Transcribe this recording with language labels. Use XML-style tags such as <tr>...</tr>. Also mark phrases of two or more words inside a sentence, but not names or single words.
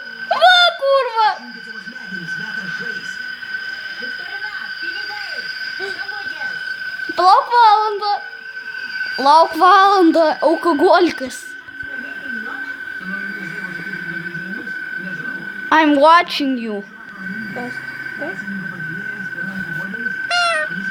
<lt>Va, kurva! Palauk valandą! Lauk valandą, alkoholikas.</lt> <en>I'm watching you.</en> <lt>Kas?</lt>